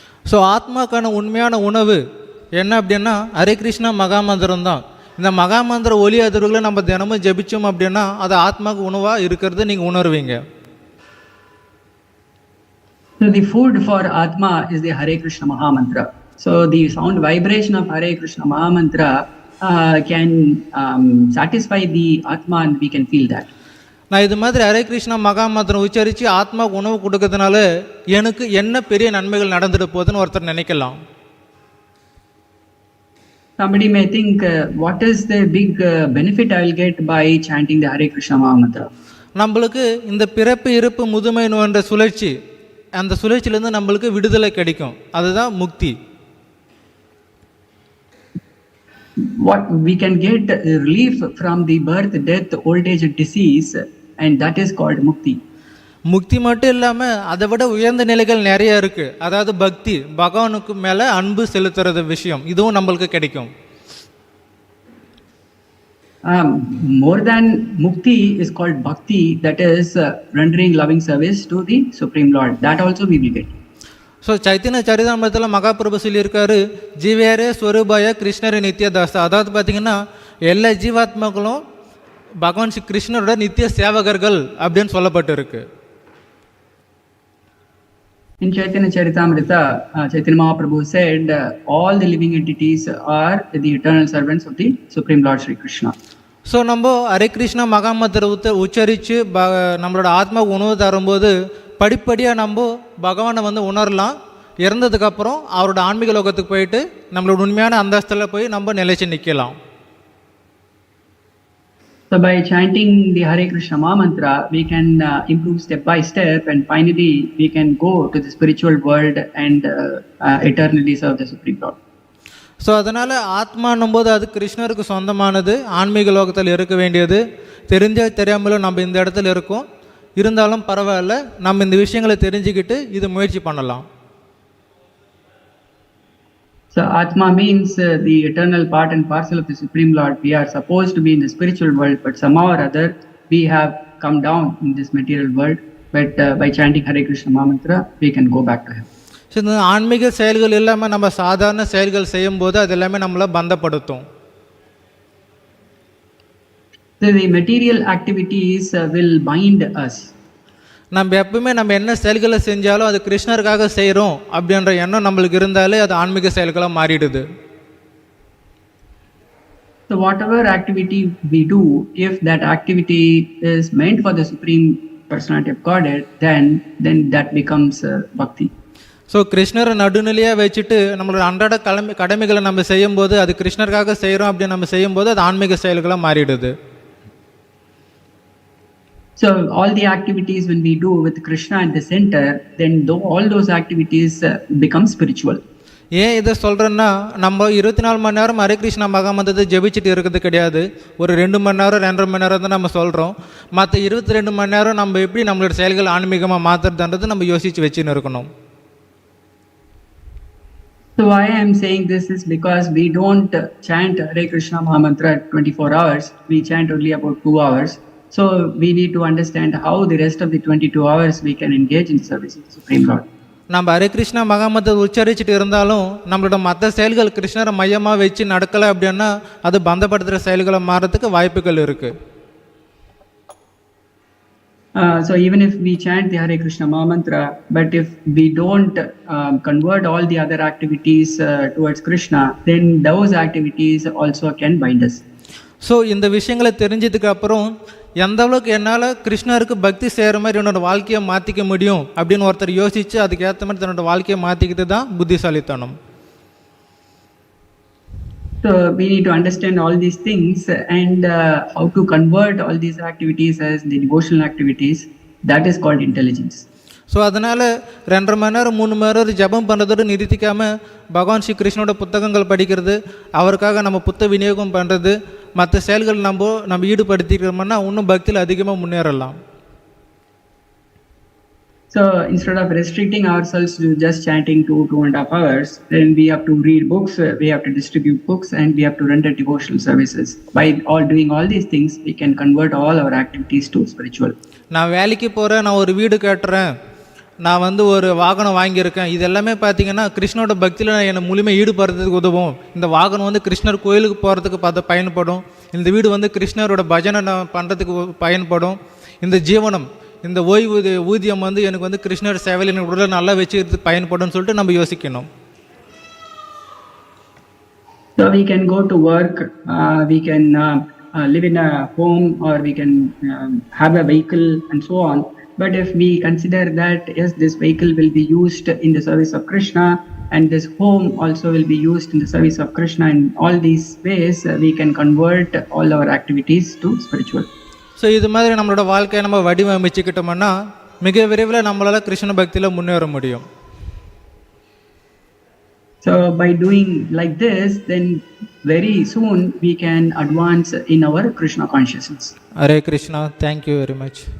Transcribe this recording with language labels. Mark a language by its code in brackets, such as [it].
[ta] So ஆத்மாக்கான உண்மையான உணவு என்ன அப்படின்னா ஹரே கிருஷ்ணா மகாமந்திரம் தான். இந்த மகாமந்திர ஒலி அதிர்வுகளை நம்ம தினமும் ஜபிச்சோம் அப்படின்னா அது ஆத்மாவுக்கு உணவாக இருக்கிறது நீங்கள் உணர்வீங்க. [en] So the food for Atma is the Hare Krishna Mahamantra. So the sound vibration of Hare Krishna Mahamantra can satisfy the Atma and we can feel that. [ta] நான் இது மாதிரி ஹரே கிருஷ்ணா மகாமந்திரம் உச்சரித்து ஆத்மாவுக்கு உணவு கொடுக்கறதுனால எனக்கு என்ன பெரிய நன்மைகள் நடந்துட்டு போகுதுன்னு ஒருத்தர் நினைக்கலாம். [en] Somebody may think, what is the big benefit I will get by chanting the Hare Krishna Mahamantra? [ta] நம்மளுக்கு இந்த பிறப்பு இருப்பு முதுமை என்ற சுழற்சி, அந்த சுழற்சியிலேருந்து நம்மளுக்கு விடுதலை கிடைக்கும், அதுதான் முக்தி. [en] What we can get relief from the birth, death, old age, disease, and that is called mukti. [ta] முக்தி மட்டும் இல்லாமல் அதை விட உயர்ந்த நிலைகள் நிறைய இருக்குது. அதாவது பக்தி, பகவானுக்கு மேலே அன்பு செலுத்துறது விஷயம், இதுவும் நம்மளுக்கு கிடைக்கும். [en] More than mukti is called bhakti, that is rendering loving service to the Supreme Lord. That also we will get. [ta] So Chaitanya சரிதாமத்தில் Mahaprabhu சொல்லியிருக்காரு, [bn] ஜீவேரே ஸ்வரூபாய கிருஷ்ணர் நித்திய தாஸ். [ta] அதாவது பார்த்திங்கன்னா எல்லா ஜீவாத்மாக்களும் பகவான் ஸ்ரீ கிருஷ்ணரோட நித்திய சேவகர்கள் அப்படின்னு சொல்லப்பட்டு இருக்கு. [en] In Chaitanya Charitamrita, Chaitanya Mahaprabhu said, all the living entities are the eternal servants of the Supreme Lord Sri Krishna. [ta] So நம்ம ஹரே கிருஷ்ணா மகாமந்திரத்தை உச்சரித்து நம்மளோட ஆத்மாவுக்கு உணவு தரும்போது படிப்படியாக நம்ம பகவானை வந்து உணரலாம். இறந்ததுக்கப்புறம் அவரோட ஆன்மீக லோகத்துக்கு போயிட்டு நம்மளோட உண்மையான அந்தஸ்தில் போய் நம்ம நிலைச்சு நிற்கலாம். [en] So by chanting the Hare Krishna Mahamantra, we can improve step by step and finally we can go to the spiritual world and eternally serve the Supreme Lord. [ta] So அதனால் ஆத்மானும் போது அது கிருஷ்ணருக்கு சொந்தமானது, ஆன்மீக லோகத்தில் இருக்க வேண்டியது. தெரிஞ்ச தெரியாமலும் நம்ம இந்த இடத்துல இருக்கோம், இருந்தாலும் பரவாயில்ல, நம்ம இந்த விஷயங்களை தெரிஞ்சுக்கிட்டு இது முயற்சி பண்ணலாம். [en] So Atma means the eternal part and parcel of the Supreme Lord. We are supposed to be in the spiritual world, but somehow or other we have come down in this material world. But by chanting Hare Krishna Mahamantra, we can go back to Him. [ta] So இந்த ஆன்மீக செயல்கள் இல்லாமல் நம்ம சாதாரண செயல்கள் செய்யும்போது அது எல்லாமே நம்மளை பந்தப்படுத்தும். [en] So the material activities will bind us. [ta] நம்ம எப்பவுமே நம்ம என்ன செயல்களை செஞ்சாலும் அது கிருஷ்ணருக்காக செய்கிறோம் அப்படின்ற எண்ணம் நம்மளுக்கு இருந்தாலே அது ஆன்மீக செயல்களாக மாறிடுது. [en] So whatever activity we do, if that activity is meant for the Supreme Personality of Godhead, then that becomes bhakti. [ta] So கிருஷ்ணரை நடுநிலையாக வச்சுட்டு நம்மளோட அன்றாட கடமைகளை நம்ம செய்யும்போது அது கிருஷ்ணருக்காக செய்கிறோம் அப்படின்னு நம்ம செய்யும்போது அது ஆன்மீக செயல்களாக மாறிடுது. [en] So all the activities when we do with Krishna at the center, then all those activities become spiritual. [ta] ஏன் இதை சொல்கிறேன்னா, நம்ம 24 மணி நேரம் ஹரே கிருஷ்ணா மகாமந்திரத்தை ஜெபிச்சுட்டு இருக்கிறது கிடையாது. ஒரு 2 மணி நேரம் 2.5 மணி நேரம் தான் நம்ம சொல்கிறோம். மற்ற 22 மணி நேரம் நம்ம எப்படி நம்மளோட செயல்கள் ஆன்மீகமாக மாற்றுறதுன்றது நம்ம யோசித்து வச்சுன்னு இருக்கணும். [en] So why I am saying this is because we don't chant Hare Krishna Mahamantra 24 hours. We chant only about 2 hours. So we need to understand how the rest of the 22 hours we can engage in service of the Supreme Lord. [ta] நம்ம ஹரே கிருஷ்ணா மகாமந்திரத்தை உச்சரிச்சுட்டு இருந்தாலும் நம்மளோட மற்ற செயல்கள் கிருஷ்ணரை மையமாக வச்சு நடக்கலை அப்படின்னா அது பந்தப்படுத்துகிற செயல்களை மாறதுக்கு வாய்ப்புகள் இருக்குது. [en] So even if we chant the Hare Krishna Mahamantra, but if we don't convert all the other activities towards Krishna, then those activities also can bind us. [ta] So இந்த விஷயங்களை தெரிஞ்சதுக்கு அப்புறம் எந்த அளவுக்கு என்னால் கிருஷ்ணருக்கு பக்தி செய்கிற மாதிரி என்னோட வாழ்க்கையை மாற்றிக்க முடியும் அப்படின்னு ஒருத்தர் யோசித்து அதுக்கேற்ற மாதிரி தன்னோட வாழ்க்கையை மாற்றிக்கிட்டு தான் புத்திசாலித்தனம். [en] So we need to understand all these things and how to convert all these activities as the devotional activities. That is called intelligence. [ta] So அதனால் 2.5 மணி நேரம் 3 மணி நேரம் ஜபம் பண்ணுறதோடு நிறுத்திக்காமல் பகவான் ஸ்ரீ கிருஷ்ணனோட புத்தகங்கள் படிக்கிறது, அவருக்காக நம்ம புத்த விநியோகம் பண்ணுறது, மற்ற செயல்கள் நம்ம ஈடுபடுத்திக்கிறோம்னா இன்னும் பக்தியில் அதிகமாக முன்னேறலாம். [en] So instead of restricting ourselves to just chanting 2.5 hours, then we have to read books, we have to distribute books, and we have to render devotional services. By doing all these things, we can convert all our activities to spiritual. [ta] நான் வேலைக்கு போகிறேன், நான் ஒரு வீடு கட்டுறேன், நான் ஒரு வாகனம் வாங்கியிருக்கேன், இது எல்லாமே பார்த்தீங்கன்னா கிருஷ்ணனோட பக்தியில் என்னை முழுமையாக ஈடுபடுறதுக்கு உதவும். இந்த வாகனம் கிருஷ்ணர் கோயிலுக்கு போகிறதுக்கு பயன்படும். இந்த வீடு கிருஷ்ணரோட பஜனை பண்ணுறதுக்கு பயன்படும். இந்த ஜீவனம், இந்த ஊதியம் எனக்கு கிருஷ்ணர் சேவையில் எனக்கு உடலை நல்லா வச்சுக்கிறதுக்கு பயன்படும்னு சொல்லிட்டு நம்ம யோசிக்கணும். [en] So we can go to work, we can live in a home, or we can have a vehicle and so on. But if we consider that yes, this vehicle will be used in the service of Krishna, and this home also will be used in the service of Krishna, in all these ways we can convert all our activities to spiritual. [ta] So இது மாதிரி நம்மளோட வாழ்க்கையை நம்ம வடிவமைச்சுக்கிட்டோம்னா மிக விரைவில் நம்மளால் கிருஷ்ண பக்தியில் முன்னேற முடியும். [en] So by doing like this, then very soon we can advance in our Krishna consciousness. Hare Krishna, thank you very much.